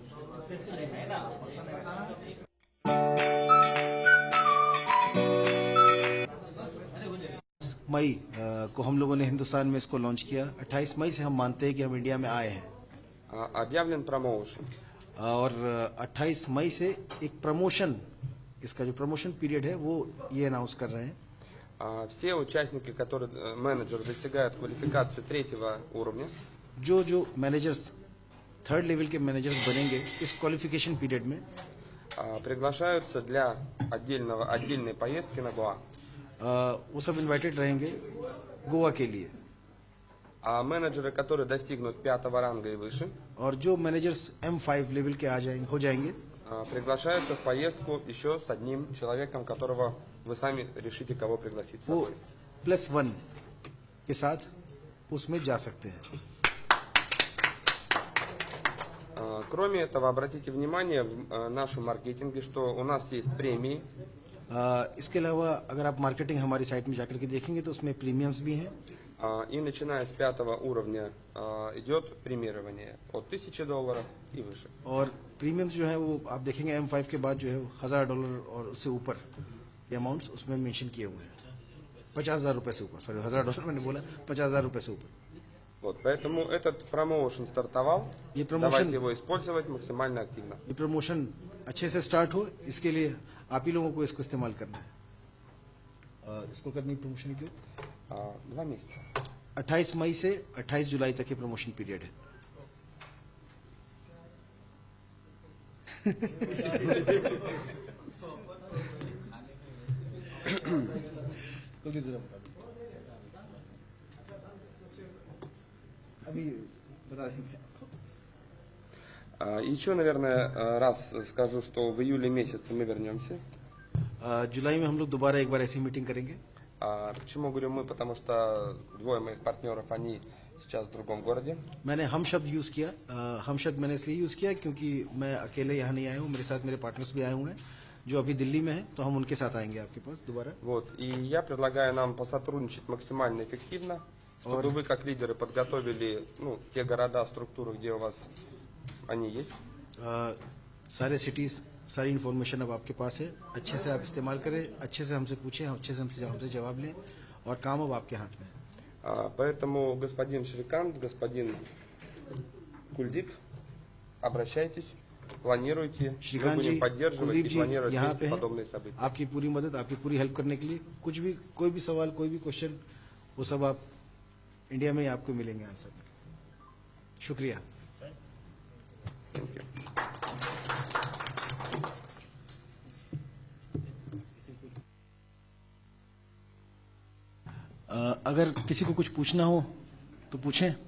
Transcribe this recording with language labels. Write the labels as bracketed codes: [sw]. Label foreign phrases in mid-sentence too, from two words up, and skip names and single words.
[hi] मई को हम लोगों ने हिंदुस्तान में इसको लॉन्च किया। 28 मई से हम मानते हैं कि हम इंडिया में आए हैं। [ru] Объявлен промоушен. [hi] और 28 मई से एक प्रमोशन, इसका जो [en] promotion period [hi] है वो ये अनाउंस कर रहे हैं। [ru] Все участники, которые менеджеры достигают квалификации 3-го уровня, [hi] जो मैनेजर्स 3rd लेवल के मैनेजर्स बनेंगे इस [en] qualification period [hi] में [ru] приглашаются для отдельной поездки на Гоа. [hi] वो सब इनवाइटेड रहेंगे गोवा के लिए। [ru] А менеджеры, которые достигнут 5-го ранга и выше, [hi] और जो मैनेजर्स M5 लेवल के हो जाएंगे [ru] приглашаются в поездку еще с одним человеком, которого вы сами решите, кого пригласить с [hi] वो [ru] собой. [hi] +1 के साथ उसमें जा सकते हैं। [ru] Кроме этого, обратите внимание в нашем маркетинге, что у нас есть премии. [hi] इसके अलावा अगर आप मार्केटिंग हमारी साइट में जाकर के देखेंगे तो उसमें प्रीमियम्स भी हैं। [ru] И начиная с 5-го уровня идет премирование от $1000 и выше. [hi] और प्रीमियम्स जो है वो आप देखेंगे M5 के बाद जो है $1000 और उससे ऊपर के अमाउंट्स उसमें मेंशन किए हुए हैं। 50,000 रुपए से ऊपर, सॉरी $1000 मैंने बोला, 50,000 रुपए से ऊपर। [ru] Вот, поэтому этот промоушен стартовал. [hi] ये प्रमोशन, [ru] давайте его использовать максимально активно. [hi] ये प्रमोशन अच्छे से स्टार्ट हो, इसके लिए आप ही लोगों को इसको इस्तेमाल करना है। इसको करनी प्रमोशन क्यों? [ru] 2 месяца. [hi] 28 मई से 28 जुलाई तक ये [en] promotion period [hi] है। अभी बता देंगे। [ru] Еще, наверное, раз скажу, что в июле месяце мы вернемся. [hi] जुलाई में हम लोग दोबारा एक बार ऐसी मीटिंग करेंगे। [ru] Почему говорю мы? Потому что двое моих партнеров, они сейчас в другом городе. [hi] मैंने हम शब्द यूज किया। हम शब्द मैंने इसलिए यूज किया क्योंकि मैं अकेले यहाँ नहीं आया हूँ, मेरे साथ मेरे पार्टनर्स भी आए हुए हैं। जो अभी दिल्ली में है, तो हम उनके साथ आएंगे आपके पास दोबारा। [ru] Вот. И я предлагаю нам посотрудничать максимально эффективно, чтобы вы как лидеры подготовили те города, структуры, где у вас они есть. [hi] सारे सिटीज, सारी इन्फॉर्मेशन अब आपके पास है, अच्छे से आप इस्तेमाल करें, अच्छे से हमसे पूछें, अच्छे से हमसे जवाब लें, और काम अब आपके हाथ में है। [ru] Поэтому господин Шрикант, господин Кульдип, обращайтесь, планируйте, мы [hi] श्रीकांत जी, [ru] будем поддерживать [hi] कुलदीप [ru] и [hi] जी [ru] планировать [hi] यहाँ [ru] вместе [hi] पे [ru] подобные [hi] हैं, [ru] события. [hi] आपकी पूरी मदद, आपकी पूरी हेल्प करने के लिए, कुछ भी, कोई भी सवाल, कोई भी क्वेश्चन, वो सब आप इंडिया में ही आपको मिलेंगे आंसर। शुक्रिया। [en] Thank you. [hi] अगर किसी को कुछ पूछना हो तो पूछें।